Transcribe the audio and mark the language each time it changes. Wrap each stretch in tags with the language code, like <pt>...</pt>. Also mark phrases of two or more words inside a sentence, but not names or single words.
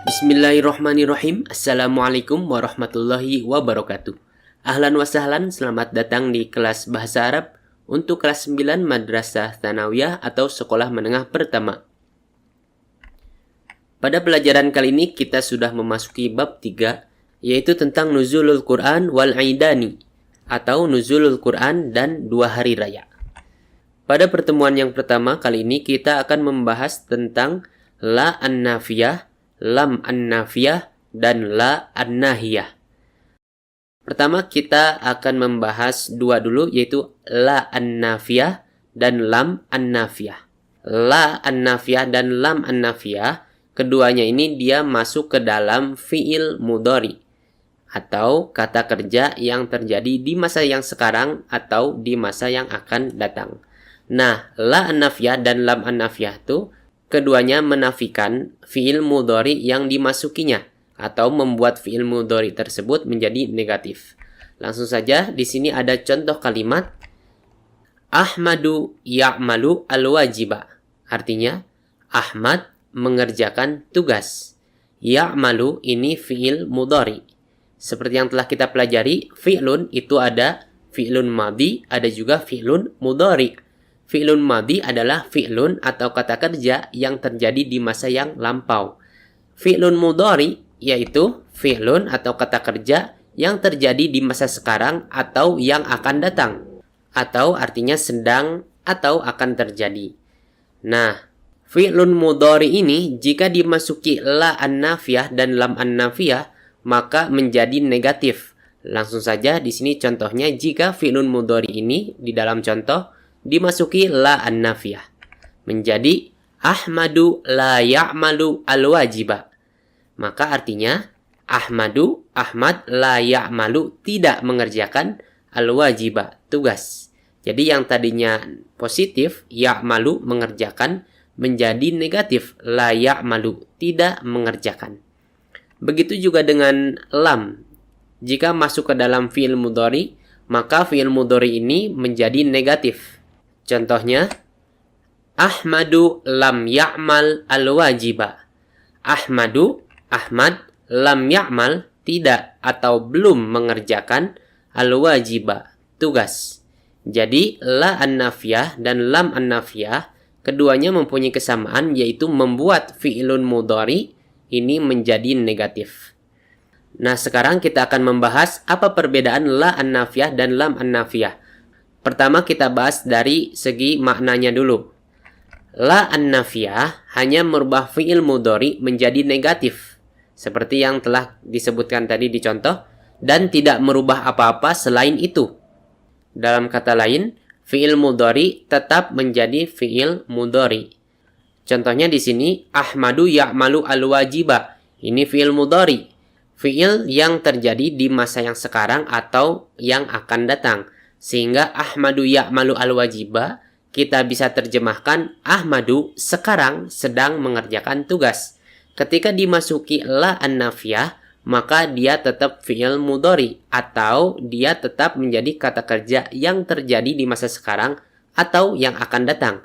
<ar>بسم الله الرحمن الرحيم. السلام عليكم ورحمة الله وبركاته. أهلا وسهلا,</ar> <id>selamat datang di kelas Bahasa Arab untuk kelas 9 Madrasah Tsanawiyah atau Sekolah Menengah Pertama. Pada pelajaran kali ini kita sudah memasuki bab 3, yaitu tentang</id> <ar>نزول القرآن والعيدين</ar> <id>atau Nuzulul Quran dan 2 hari raya. Pada pertemuan yang pertama kali ini kita akan membahas tentang</id> <ar>لا النافية, لم النافية,</ar> <id>dan</id> <ar>لا الناهية.</ar> <id>Pertama kita akan membahas dua dulu, yaitu</id> <ar>لا النافية</ar> <id>dan</id> <ar>لم النافية. لا النافية</ar> <id>dan</id> <ar>لم النافية,</ar> <id>keduanya ini dia masuk ke dalam</id> <ar>فعل مضارع</ar> <id>atau kata kerja yang terjadi di masa yang sekarang atau di masa yang akan datang. Nah,</id> <ar>لا النافية</ar> <id>dan</id> <ar>لم النافية</ar> <id>itu keduanya menafikan</id> <ar>فعل مضارع</ar> <id>yang dimasukinya atau membuat</id> <ar>فعل مضارع</ar> <id>tersebut menjadi negatif. Langsung saja di sini ada contoh kalimat</id> <ar>أحمد يعمل الواجب.</ar> <id>Artinya Ahmad mengerjakan tugas. Ya'malu ini</id> <ar>فعل مضارع.</ar> <id>Seperti yang telah kita pelajari, fi'lun itu ada</id> <ar>فعل ماض,</ar> <id>ada juga</id> <ar>فعل مضارع. فعل ماض</ar> <id>adalah fi'lun atau kata kerja yang terjadi di masa yang lampau.</id> <ar>فعل مضارع</ar> <id>yaitu fi'lun atau kata kerja yang terjadi di masa sekarang atau yang akan datang. Atau artinya sedang atau akan terjadi. Nah,</id> <ar>فعل مضارع</ar> <id>ini jika dimasuki</id> <ar>لا النافية</ar> <id>dan</id> <ar>لم النافية</ar> <id>maka menjadi negatif. Langsung saja di sini contohnya jika</id> <ar>فعل مضارع</ar> <id>ini di dalam contoh dimasuki</id> <ar>لا النافية</ar> <id>menjadi</id> <ar>أحمد لا يعمل الواجب.</ar> <id>Maka artinya</id> <ar>أحمد لا يعمل</ar> <id>tidak mengerjakan al-wajiba, tugas. Jadi yang tadinya positif ya'malu mengerjakan menjadi negatif</id> <ar>لا يعمل</ar> <id>tidak mengerjakan. Begitu juga dengan lam. Jika masuk ke dalam</id> <ar>فعل مضارع</ar> <id>maka</id> <ar>فعل مضارع</ar> <id>ini menjadi negatif. Contohnya,</id> <ar>أحمد لم يعمل الواجب. أحمد، لم يعمل,</ar> <id>tidak atau belum mengerjakan al-wajiba, tugas. Jadi,</id> <ar>لا النافية</ar> <id>dan</id> <ar>لم النافية,</ar> <id>keduanya mempunyai kesamaan, yaitu membuat</id> <ar>فعل مضارع</ar> <id>ini menjadi negatif. Nah, sekarang kita akan membahas apa perbedaan</id> <ar>لا النافية</ar> <id>dan</id> <ar>لم النافية.</ar> <id>Pertama kita bahas dari segi maknanya dulu.</id> <ar>لا النافية</ar> <id>hanya merubah</id> <ar>فعل مضارع</ar> <id>menjadi negatif, seperti yang telah disebutkan tadi di contoh, dan tidak merubah apa-apa selain itu. Dalam kata lain,</id> <ar>فعل مضارع</ar> <id>tetap menjadi</id> <ar>فعل مضارع.</ar> <id>Contohnya di sini,</id> <ar>أحمد يعمل الواجب.</ar> <id>Ini</id> <ar>فعل مضارع,</ar> <id>fi'il yang terjadi di masa yang sekarang atau yang akan datang. Sehingga</id> <ar>أحمد يعمل الواجب</ar> <id>kita bisa terjemahkan Ahmadu sekarang sedang mengerjakan tugas. Ketika dimasuki</id> <ar>لا النافية</ar> <id>maka dia tetap</id> <ar>فعل مضارع</ar> <id>atau dia tetap menjadi kata kerja yang terjadi di masa sekarang atau yang akan datang.</id>